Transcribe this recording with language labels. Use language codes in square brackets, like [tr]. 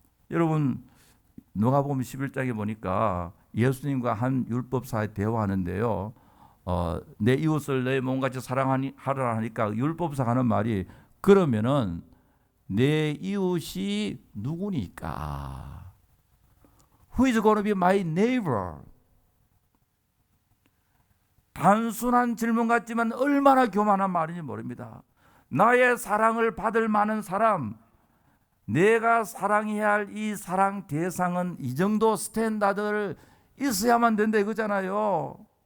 [ko] 여러분, 누가복음 11장에 보니까 예수님과 한 율법사에 대화하는데요, 내 이웃을 내 몸같이 사랑하라 하니까 율법사가 하는 말이, 그러면은 내 이웃이 누구니까? [en] Who is going to be my neighbor? [ko] 단순한 질문 같지만 얼마나 교만한 말인지 모릅니다. 나의 사랑을 받을 만한 사람, 내가 사랑해야 할 이 사랑 대상은 이 정도 스탠다드를 있어야만 된다 이거잖아요.